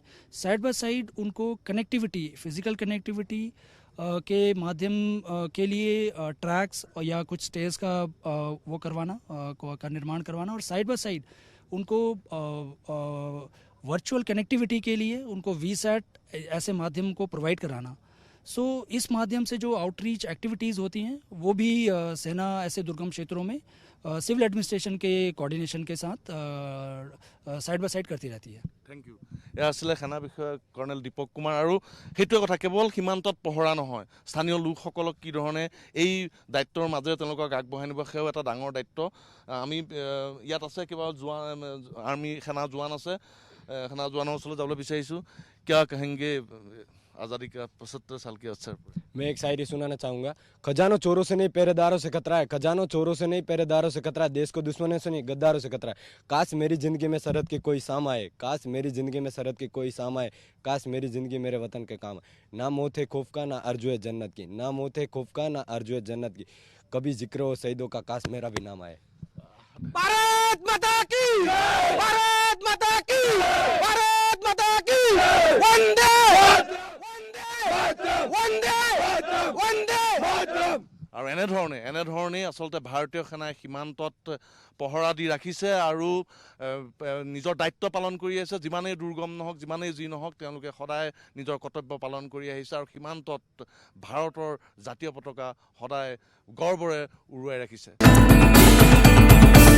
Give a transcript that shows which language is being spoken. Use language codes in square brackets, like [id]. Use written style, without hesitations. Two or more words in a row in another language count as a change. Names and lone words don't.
[en] side by side [hi] उनको कनेक्टिविटी, [en] physical connectivity [hi] के माध्यम के लिए ट्रैक्स या कुछ स्टेज का वो करवाना का निर्माण करवाना और [en] side by side [hi] उनको [en] virtual connectivity [hi] के लिए उनको वीसैट ऐसे माध्यम को प्रोवाइड कराना। सो इस माध्यम से जो [en] outreach activities [hi] होती हैं वो भी सेना ऐसे दुर्गम क्षेत्रों में [en] civil administration [hi] के कोऑर्डिनेशन के साथ [en] side by side [hi] करती रहती है। [en] thank you. [as] এয়া আছিলে সেনা বিষয়ক কৰ্ণেল দীপক কুমাৰ। আৰু সেইটোৱে কথা, কেৱল সীমান্তত পহৰা নহয়, স্থানীয় লোকসকলক কি ধৰণে এই দায়িত্বৰ মাজেৰে তেওঁলোকক আগবঢ়াই নিব সেয়াও এটা ডাঙৰ দায়িত্ব। আমি ইয়াত আছে কিবা জোৱান আৰ্মি সেনা জোৱান আছে, সেনা জোৱানৰ ওচৰলৈ যাবলৈ বিচাৰিছোঁ। [hi] क्या कहेंगे आज़ादी का 75 साल के अवसर पर? मैं एक शायरी सुनाना चाहूँगा। खजानों चोरों से नहीं पहरेदारों से खतरा है, खजानों चोरों से नहीं पहरेदारों से खतरा है, देश को दुश्मनों से नहीं गद्दारों से खतरा है। काश मेरी ज़िंदगी में सरहद के कोई शाम आए, काश मेरी ज़िंदगी में सरहद के कोई शाम आए, काश मेरी ज़िंदगी मेरे वतन के काम आए। ना मौत है खौफ का, ना आरज़ू है जन्नत की, ना मौत है खौफ का, ना आरज़ू है जन्नत की, कभी जिक्र हो शहीदों का, काश मेरा भी नाम आए। भारत माता की, भारत माता की, भारत माता की, वंदे वंदे वंदे वंदे। [as] আৰু এনেধৰণেই আচলতে ভাৰতীয় সেনাই সীমান্তত পহৰা দি ৰাখিছে আৰু নিজৰ দায়িত্ব পালন কৰি আহিছে। যিমানেই দুৰ্গম নহওক, যিমানেই যি নহওক, তেওঁলোকে সদায় নিজৰ কৰ্তব্য পালন কৰি আহিছে আৰু সীমান্তত ভাৰতৰ জাতীয় পতাকা সদায় গৰ্বৰে উৰুৱাই ৰাখিছে।